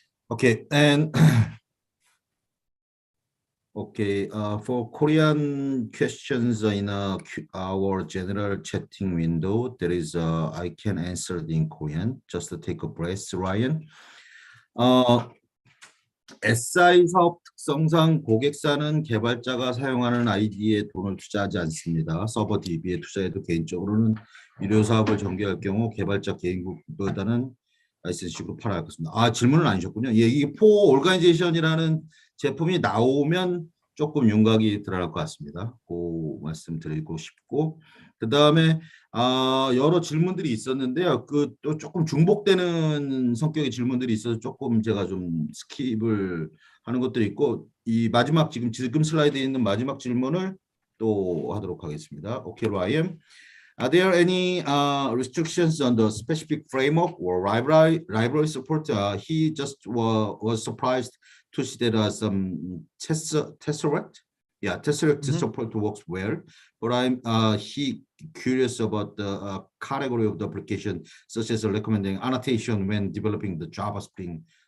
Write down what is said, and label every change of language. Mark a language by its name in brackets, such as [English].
[English] Okay, and okay, for Korean questions in our general chatting window, there is I can answer it in Korean. Just to take a breath, Ryan. [Korean] SI 사업 특성상 고객사는 개발자가 사용하는 ID에 돈을 투자하지 않습니다. 서버 DB에 투자해도 개인적으로는 유료 사업을 전개할 경우 개발자 개인보다는 라이센스식으로 팔아야 하겠습니다. 질문은 아니셨군요. 예, 이게 포 오르가니제이션이라는 제품이 나오면 조금 윤곽이 들어갈 것 같습니다. 그 말씀드리고 싶고, 그 다음에 여러 질문들이 있었는데요. 그 또 조금 중복되는 성격의 질문들이 있어서 조금 제가 좀 스킵을 하는 것들이 있고, 이 마지막 지금 슬라이드에 있는 마지막 질문을 또 하도록 하겠습니다. 오케이, Ryan. [English] Are there any restrictions on the specific framework or library support? He just was surprised to see that some Tesseract support works well, but he curious about the category of the application, such as recommending annotation when developing the Java Spring.